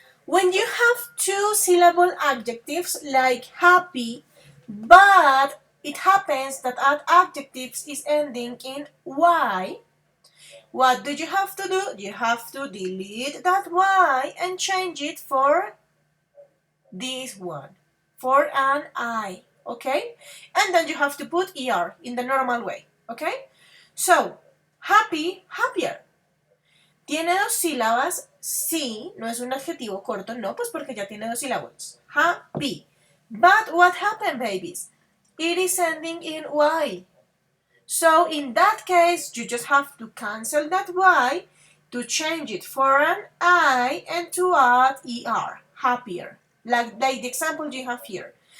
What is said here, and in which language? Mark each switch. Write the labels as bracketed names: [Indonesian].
[English] When you have two syllable adjectives like happy, but it happens that adjectives is ending in y, what do you have to do? You have to delete that y and change it for this one, for an I, okay? And then you have to put er in the normal way, okay? So, happy, happier. [Spanish] ¿Tiene dos sílabas? Sí, no es un adjetivo corto, no, pues porque ya tiene dos sílabas. [English] Happy. But what happened, babies? It is ending in Y. So in that case, you just have to cancel that Y to change it for an I and to add ER, happier, like the example you have here.